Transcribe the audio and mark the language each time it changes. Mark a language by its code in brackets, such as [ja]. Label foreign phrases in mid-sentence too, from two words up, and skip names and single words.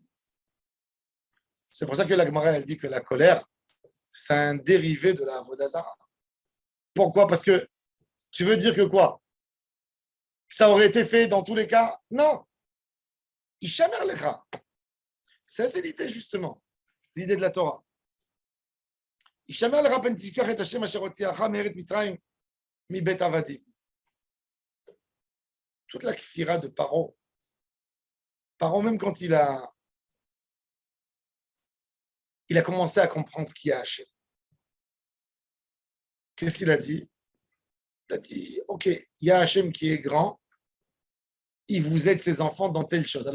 [fr] C'est pour ça que la Gemara, elle dit que la colère, c'est un dérivé de la [he] עבודה זרה. [fr] Pourquoi? Parce que tu veux dire que quoi? Que ça aurait été fait dans tous les cas? [he] Non. השמר לך. [fr] Ça, c'est l'idée, justement. L'idée de la Torah. [he] השמר לך פן תשכח את השם אשר הוציאך מארץ מצרים מבית עבדים. [fr] Toute la kfira de Paro, même quand il a commencé à comprendre qui est Hashem. Qu'est-ce qu'il a dit? Il a dit, OK, il y a Hashem qui est grand, il vous aide ses enfants dans telle chose.